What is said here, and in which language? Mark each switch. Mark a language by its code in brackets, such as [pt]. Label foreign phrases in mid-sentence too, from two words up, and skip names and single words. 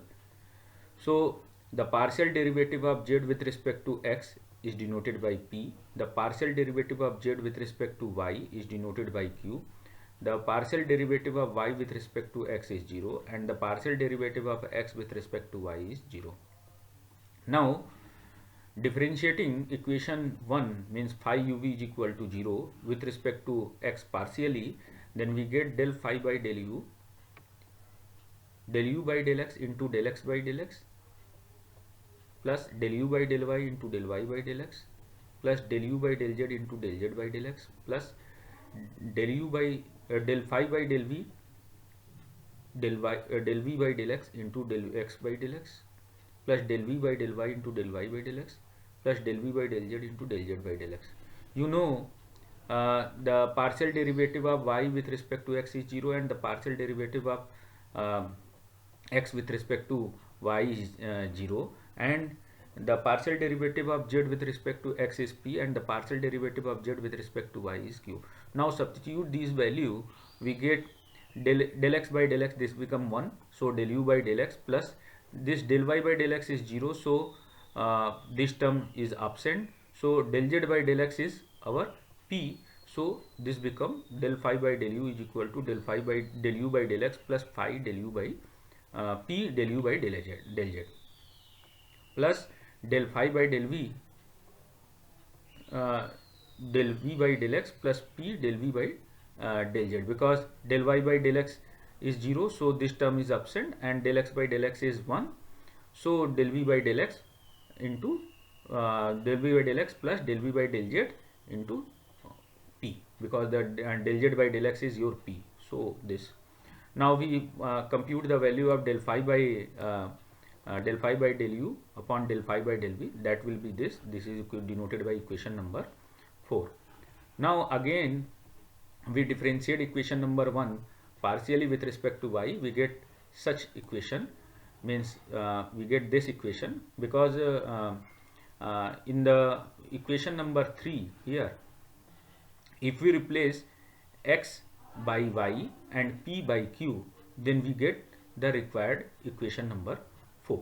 [en] So the partial derivative of z with respect to x is denoted by p, the partial derivative of z with respect to y is denoted by q, the partial derivative of y with respect to x is 0, and the partial derivative of x with respect to y is 0. Now differentiating equation 1 means phi u v is equal to 0 with respect to x partially, then we get del phi by del u by del x into del x by del x plus del u by del y into del y by del x plus del u by del z into del z by del x plus del u by del phi by del v del v by del x into del x by del x plus del v by del y into del y by del x plus del v by del z into del z by del x. You know the partial derivative of y with respect to x is 0, and the partial derivative of x with respect to y is 0, and the partial derivative of z with respect to x is p, and the partial derivative of z with respect to y is q. Now substitute these value, we get del x by del x, this become 1, so del u by del x, plus this del y by del x is 0, so this term is absent, so del z by del x is our p, so this become del phi by del u is equal to del phi by del u by del x plus phi del u by p del u by del z plus del phi by del v del v by del x plus p del v by del z, because del y by del x is 0, so this term is absent, and del x by del x is 1, so del v by del x into del v by del x plus del v by del z into p, because the del z by del x is your p. So this, now we compute the value of del phi by del u upon del phi by del v, that will be this is denoted by equation number 4. Now again we differentiate equation number 1 partially with respect to y, we get such equation, means we get this equation, because in the equation number 3 here, if we replace x by y and p by q, then we get the required equation number 4.